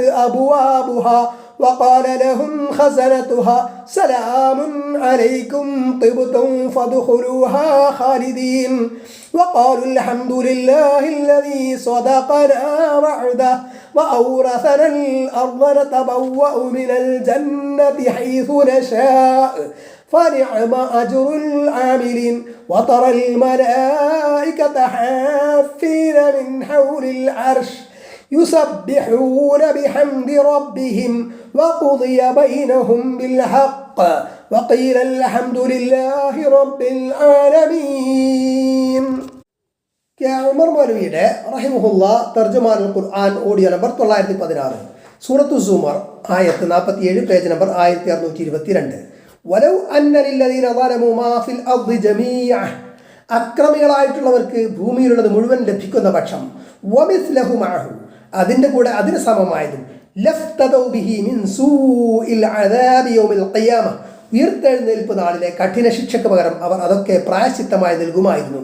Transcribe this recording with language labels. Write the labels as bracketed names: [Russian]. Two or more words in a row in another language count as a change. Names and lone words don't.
[Arabic] أبوابها وقال لهم خزنتها سلام عليكم طبتم فادخلوها خالدين وقالوا الحمد لله الذي صدقنا وعده وأورثنا الأرض نتبوأ من الجنة حيث نشاء فنعم أجر العاملين وترى الملائكة حافين من حول العرش يسبحون بحمد ربهم وقضي بينهم بالحق وقيل الحمد لله رب العالمين. [Malayalam] ഉമർ മൗലവിയുടെ റഹിമഹുല്ല തർജുമാൻ ഖുർആൻ ഓഡിയോ നമ്പർ 916 സൂറത്തു സുമർ ആയത്ത് 47 പേജ് നമ്പർ 1622. [Arabic] ولو أن للذين ظلموا ما في الأرض جميعا [Malayalam] അക്രമികളായിട്ടുള്ളവർക്ക് ഭൂമിയിലുള്ളത് മുഴുവൻ ലഭിക്കുന്ന പക്ഷം [Arabic] ومثله معه [Malayalam] അതിൻ്റെ കൂടെ അതിന് സമമായതും [Arabic] لافتدوا به من سوء العذاب يوم القيامة [Malayalam] ഉയർത്തെഴുന്നേൽപ്പ് നാളിലെ കഠിന ശിക്ഷയ്ക്ക് പകരം അവർ അതൊക്കെ പ്രായശ്ചിത്തമായി നൽകുമായിരുന്നു.